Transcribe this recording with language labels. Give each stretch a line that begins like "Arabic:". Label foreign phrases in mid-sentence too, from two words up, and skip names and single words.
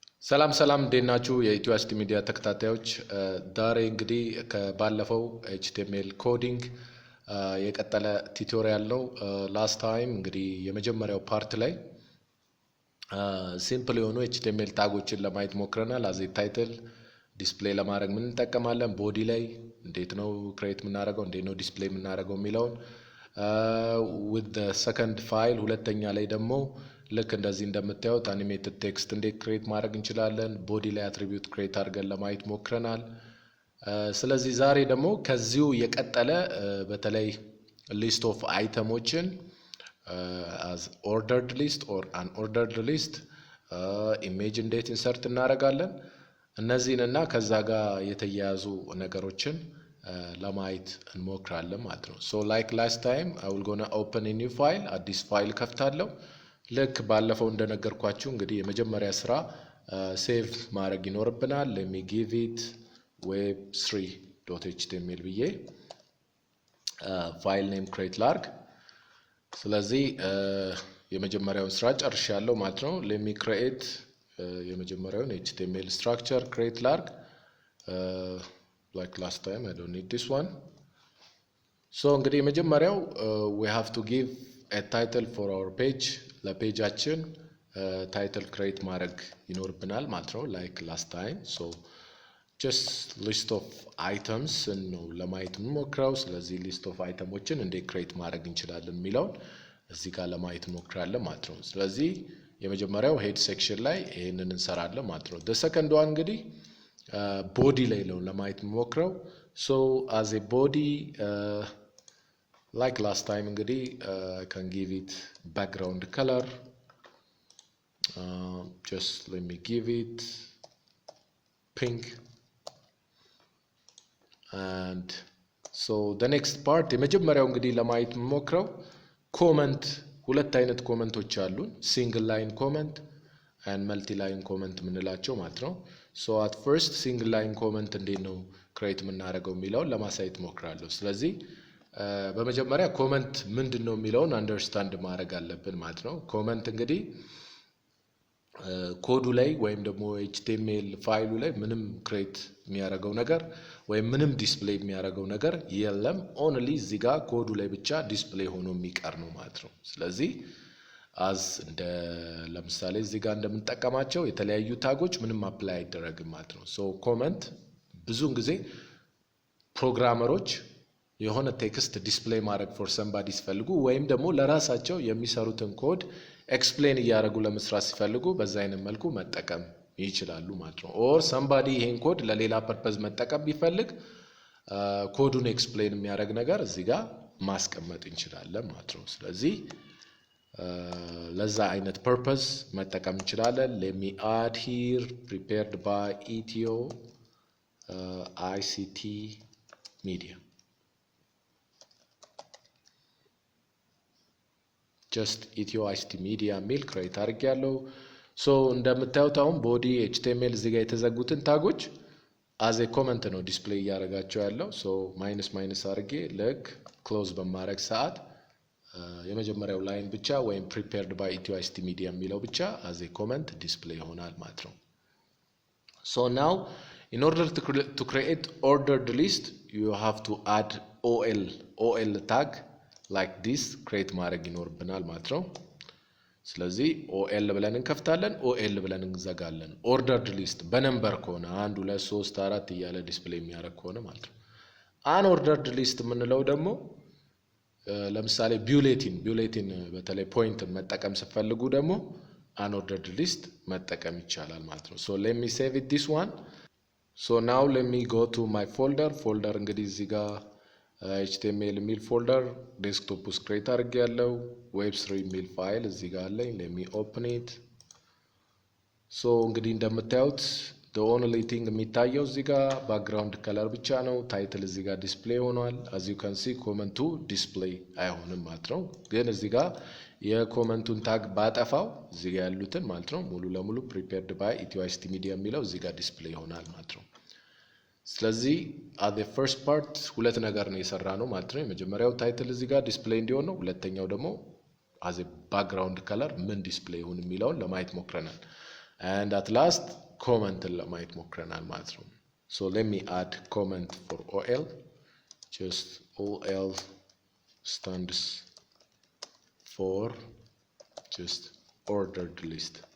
Amharic: ሰላም እንዴት ናችሁ የኢትዮ ictmedia ተከታታዮች ዛሬ እንግዲህ ከባለፈው HTML ኮዲንግ የቀጠለ ቱቶሪያል ነው
English: last time
Amharic: እንግዲህ የመጀመሪያው ፓርት ላይ ሲምፕል የሆኑ HTML ታጎችን ለማየት ሞክረናል አዚ
English: title display
Amharic: ለማድረግ ምን እንጠቀማለን ቦዲ ላይ እንዴት ነው ክሬት ምናደርገው እንዴት ነው ዲስፕሌይ ምናደርገው የሚለውን
English: with the second file
Amharic: ሁለተኛ ላይ ደግሞ ልክ እንደዚህ እንደምታዩት
English: animated text
Amharic: እንዴት ክሬት ማድረግ እንችላለን ቦዲ ላይ
English: attribute create
Amharic: አድርገን ለማየት ሞክረናል ስለዚህ ዛሬ ደግሞ ከዚሁ የቀጠለ በተለይ
English: list of
Amharic: አይተሞችን
English: as ordered list or unordered list image
Amharic: እንዴት insert እናደርጋለን እነዚህንና ከዛ ጋር የተያያዙ ነገሮችን ለማየት እንሞክራለን ማለት ነው
English: so like last time I will gonna open a new file
Amharic: አዲስ ፋይል ከፍታለሁ ልክ ባለፈው እንደነገርኳችሁ እንግዲህ የመጀመሪያ ስራ ሴቭ ማድረግ ይኖርብናል
English: let me give it
Amharic: web3.html ብዬ
English: file name create
Amharic: ላርግ ስለዚህ የመጀመሪያውን ስራ ጨርሻለሁ ማለት ነው
English: let me create
Amharic: የመጀመሪያውን
English: html structure
Amharic: ክሬት ላርግ
English: like last time I don't need this one so
Amharic: እንግዲህ የመጀመሪያው
English: we have to give a title for our page ለፔጃችን title create
Amharic: ማድረግ ይኖርብናል ማለት ነው
English: like last time so just list of items
Amharic: ነው ለማየት እንሞክራው ስለዚህ
English: list of
Amharic: itemoችን እንዴት create ማድረግ እንችላለን የሚለውን እዚህ ጋር ለማየት እንሞክራለን ማለት ነው ስለዚህ የመጀመሪያው
English: head section
Amharic: ላይ ይሄንን እንሰራለን ማለት ነው
English: the second one
Amharic: እንግዲህ body ላይ ነው ለማየት እንሞክራው
English: so as a body like last time እንግዲህ I can give it background color just let me give it pink and so the next part
Amharic: የመጀመሪያው እንግዲህ ለማየት እንሞክራው comment ሁለት አይነት ኮመንቶች አሉን
English: single line comment and multi line comment
Amharic: ምንላቸው ማለት ነው
English: so at first single line comment
Amharic: እንዴት ነው create ምናደርገው የሚለውን ለማሳየት ሞክራለሁ ስለዚህ በመጀመሪያ ኮመንት ምንድነው የሚለውን አንደርስታንድ ማድረግ አለብን ማለት ነው ኮመንት እንግዲህ ኮዱ ላይ ወይም ደግሞ HTML ፋይሉ ላይ ምንም ክሬት የሚያደርገው ነገር ወይም ምንም ዲስፕሌይ የሚያደርገው ነገር የለም ኦንሊ እዚህ ጋር ኮዱ ላይ ብቻ ዲስፕሌይ ሆኖ የሚቀር ነው ማለት ነው ስለዚህ as እንደ ለምሳሌ እዚህ ጋር እንደምንጠቀማቸው የተለያዩ ታጎች ምንም አፕላይ አይደረግም ማለት ነው so ኮመንት ብዙውን ጊዜ ፕሮግራመሮች የሆነ
English: text display
Amharic: ማድረግ
English: for somebody
Amharic: ሲፈልጉ ወይም ደግሞ ለራሳቸው የሚሰሩትን ኮድ ኤክስፕሌን ያደርጉ ለመስራት ሲፈልጉ በዛ አይነት መልኩ መጠቀም ይችላሉ ማለት ነው
English: or somebody
Amharic: ይሄን ኮድ ለሌላ ፐርፐዝ መጠቀም ቢፈልግ ኮዱን ኤክስፕሌን የሚያደርግ ነገር እዚህ ጋር ማስቀመጥ እንችላለን ማለት ነው ስለዚህ ለዛ አይነት ፐርፐዝ መጠቀም እንችላለን
English: let me add here prepared by Ethio Ictmedia just Ethio
Amharic: Ictmedia ሚል ክሬት አድርጌያለሁ so እንደምታዩት አሁን ቦዲ HTML እዚህ ጋር የተዘጉትን ታጎች
English: as a comment
Amharic: ነው ዲስፕሌይ ያደርጋቸው ያለው so ማይነስ አድርጌ ልክ ክሎዝ በማድረግ ሰዓት የመጀመሪያው ላይን ብቻ ወይም
English: prepared by Ethio Ictmedia
Amharic: የሚለው ብቻ
English: as a comment
Amharic: ዲስፕሌይ ይሆናል ማለት ነው
English: so now in order to create ordered list you have to add ol tag like this create
Amharic: ማድረግ ይኖርብናል ማለት ነው ስለዚህ ol ብለን እንከፍታለን ol ብለን እንዘጋለን
English: ordered list
Amharic: በነምበር ከሆነ 1 2 3 4 እያለ ዲስፕሌይ የሚያደርግ ከሆነ ማለት ነው
English: unordered list
Amharic: የምንለው ደግሞ ለምሳሌ ቡሌቲን በተለይ ፖይንት መጠቀም ሲፈልጉ ደግሞ
English: unordered list
Amharic: መጠቀም ይቻላል ማለት ነው
English: so let me save it this one so now let me go to my folder
Amharic: እንግዲህ እዚህ ጋር HTML ሚል ፎልደር ዴስክቶፕ ውስጥ ክሬት አድርጌያለሁ web3 ሚል ፋይል እዚህ ጋር አለኝ
English: let me open it so
Amharic: እንግዲህ እንደምታዩት
English: the only thing
Amharic: የሚታየው እዚህ ጋር
English: background color
Amharic: ብቻ ነው ታይትል እዚህ ጋር ዲስፕሌይ ሆኗል
English: as you can see
Amharic: ኮመንቱ ዲስፕሌይ አይሆንም ማለት ነው ግን እዚህ ጋር የኮመንቱን ታግ ባጠፋው እዚህ ጋር ያሉትን ማለት ነው ሙሉ ለሙሉ
English: prepared by Ethio Ictmedia
Amharic: የሚለው እዚህ ጋር ዲስፕሌይ ይሆናል ማለት ነው ስለዚህ
English: at the first part
Amharic: ሁለት ነገር ነው የሰራነው ማለት ነው የመጀመሪያው ታይትል እዚህ ጋር ዲስፕሌይ እንዲሆን ነው ሁለተኛው ደግሞ
English: as a background color
Amharic: ምን ዲስፕሌይ ይሁን የሚለውን ለማየት ሞክረናል
English: and at last ኮመንት
Amharic: ለማየት ሞክረናል ማለት ነው።
English: so let me add comment for OL. just OL stands for just ordered list.